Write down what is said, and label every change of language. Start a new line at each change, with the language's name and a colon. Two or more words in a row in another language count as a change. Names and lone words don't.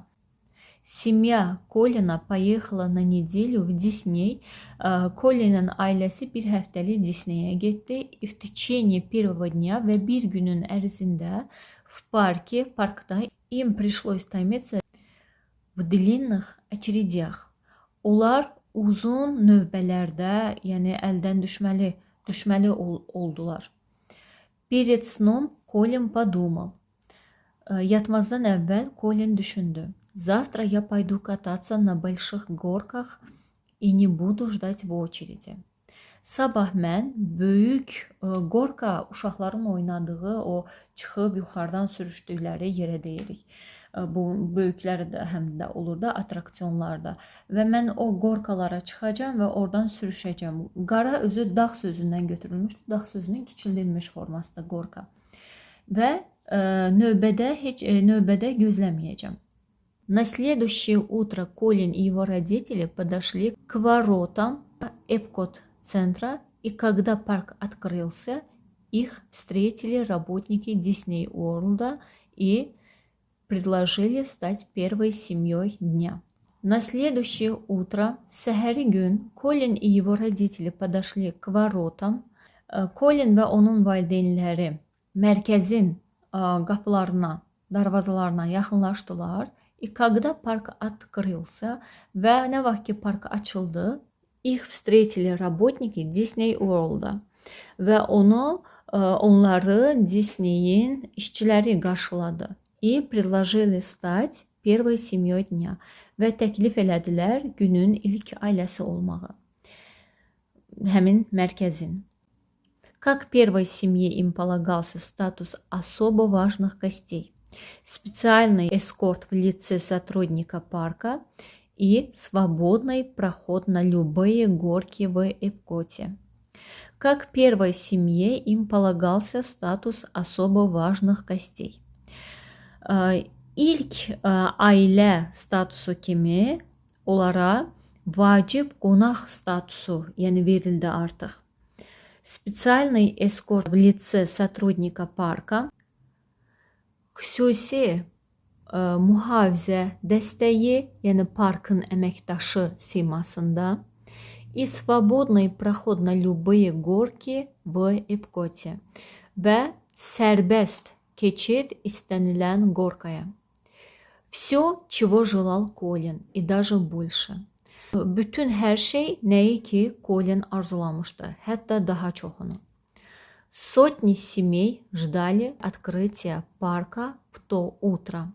Russian: Семья Колина поехала на неделю в Дисней.
Azerbaijani: Колин'in ailəsi bir həftəlik Disney'e getdi.
Russian: В течение первого дня
Azerbaijani: və bir günün ərzində
Russian: в parkda им пришлось томиться в длинных очередях.
Azerbaijani: Onlar uzun növbələrdə, yəni əldən düşməli oldular.
Russian: Перед сном Колин подумал.
Azerbaijani: Yatmazdan əvvəl Colin düşündü.
Russian: Завтра я пойду кататься на больших горках и не буду ждать в очереди.
Azerbaijani: Sabah mən böyük gorka, uşaqların oynadığı, o çıxıb yuxarıdan sürüşdükləri yerə deyirik. Bu böyüklər də həm də olur da atraksiyonlarda. Və mən o gorkalara çıxacağam və oradan sürüşəcəm. Qara özü dağ sözündən götürülmüşdür. Dağ sözünün kiçildilmiş formasında gorka. Və növbədə gözləməyəcəm.
Russian: На следующее утро Колин и его родители подошли к воротам Эпкот-центра, и когда парк открылся, их встретили работники Дисней Уорлда и предложили стать первой семьей дня. На следующее утро,
Azerbaijani: səhəri gün,
Russian: Колин и его родители подошли к воротам.
Azerbaijani: Колин və onun valideynləri mərkəzin qapılarına, darvazalarına yaxınlaşdılar.
Russian: И когда парк открылся,
Azerbaijani: və nə vaxt ki park açıldı,
Russian: их встретили работники
Azerbaijani: Disney World'da və onları Disney'in işçiləri qarşıladı.
Russian: И предложили стать первой семьей дня
Azerbaijani: və təklif elədilər günün ilk ailəsi olmağı. Həmin mərkəzin.
Russian: Как первой семье им полагался статус особо важных гостей. Специальный эскорт в лице сотрудника парка и свободный проход на любые горки в Эпкоте. Как первой семье им полагался статус особо важных gostей.
Azerbaijani: İlk ailə statusu kimi onlara vacib qonaq statusu, yəni verildi artıq.
Russian: Специальный эскорт в лице сотрудника парка.
Azerbaijani: Xüsusi mühafizə dəstəyi, yəni parkın əməkdaşı simasında.
Russian: И свободный проход на любые горки в Эпкоте.
Azerbaijani: Və sərbəst keçid istənilən горкaya.
Russian: Все, чего желал Колин, и даже больше.
Azerbaijani: Bütün hər şey nəyi ki Колин arzulamışdı, hətta daha çoxunu.
Russian: Сотни семей ждали открытия парка в то утро.